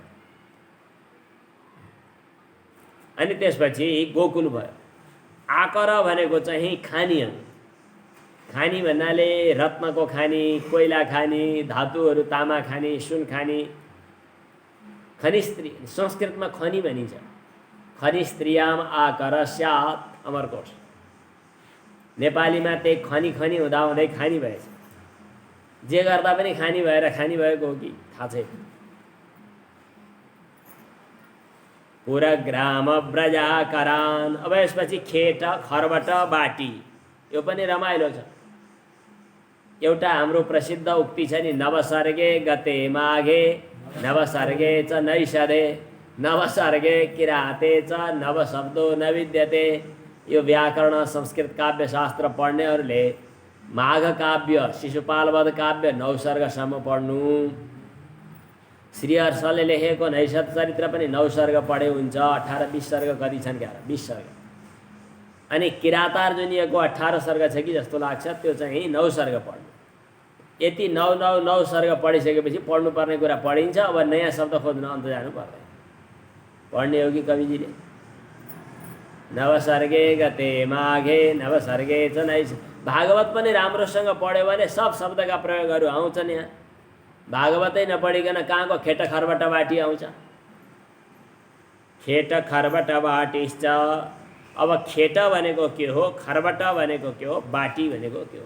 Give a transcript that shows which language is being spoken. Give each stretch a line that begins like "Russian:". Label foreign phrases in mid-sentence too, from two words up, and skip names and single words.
Nepali: अनि त्यसपछि गोकुल भयो। आकर भनेको चाहिँ खानी हो। खानी भन्नाले रत्नको खानी, कोइला खानी, धातुहरू तामा खानी, सुन खानी, खनिस्त्री, संस्कृतमा खनी भनिन्छ।
Sanskrit: खनिस्त्रियाम आकर स्यात् अमरकोश।
Nepali: नेपालीमा त्यही खनी खनी हुँदा हुँदै खानी भएछ। जे गर्दा पनि खानी भएर खानी भएको हो कि थाहा छैन।
Sanskrit: पुरा ग्राम ब्रजाकरान।
Nepali: अब यसपछि खेट, खर्बट, बाटी, यो पनि रमाइलो छ। एउटा हाम्रो प्रसिद्ध उक्ति छ नि,
Sanskrit: नवसर्गे गते माघे नवसर्गे च नैषधे नवसर्गे किराते च नवशब्दो न विद्यते।
Nepali: यो व्याकरण संस्कृत काव्यशास्त्र पढ्नेहरूले माघ काव्य, शिशुपालवध काव्य 9 सर्गसम्म पढ्नु। श्रीहर्षले लेखेको नैषध चरित्र पनि 9 सर्ग पढे हुन्छ। 18-20 सर्ग कति छन् क्या? 20 सर्ग। अनि किरातार्जुनीयको 18 सर्ग छ कि जस्तो लाग्छ, त्यो चाहिँ 9 सर्ग पढ्नु। यति 9 सर्ग पढिसकेपछि पढ्नुपर्ने कुरा पढिन्छ। अब नयाँ शब्द खोज्न अन्त जानु पर्दैन। पढ्ने हो कि कविजीले
Sanskrit: नवसर्गे गते माघे नवसर्गे च नैष।
Nepali: भागवत पनि राम्रोसँग पढ्यो भने सब शब्दका प्रयोगहरू आउँछन्। यहाँ भागवतै नपढिकन कहाँको खेट खर्बट बाटी आउँछ?
Sanskrit: खेट खर्बट बाटिश्च।
Nepali: अब खेट भनेको के हो, खर्बट भनेको के हो, बाटी भनेको के हो?